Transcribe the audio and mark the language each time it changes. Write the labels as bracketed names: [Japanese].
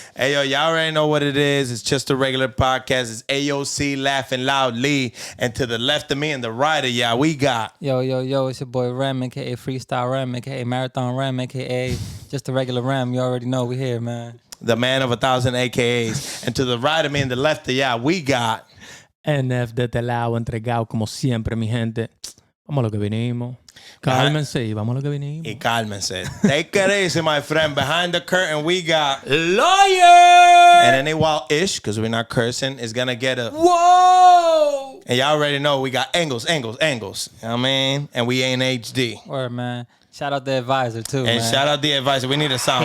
[English] Hey, yo, y'all already know what it is. It's just a regular podcast. It's AOC laughing loudly. And to the left of me and the right of y'all, we got... Yo, it's your boy Ram, aka Freestyle Ram, aka Marathon Ram, aka just a regular Ram. You already know we here, man. the man of 1,000 AKAs. And to the right of me and the left of y'all, we got... [Spanish] NF de este lado, entregado como siempre, mi gente. Vamos a lo que vinimos. Cálmense y vamos a lo que vinimos. Y cálmense. [English] Take it easy, my friend. Behind the curtain, we got Lawyer. And any wild-ish, because we're not cursing, is going to get a... Whoa! And y'all already know we got angles. You know what I mean? And we ain't HD. Word, man. Shout out the advisor, too, And man. shout out the advisor. We need a sound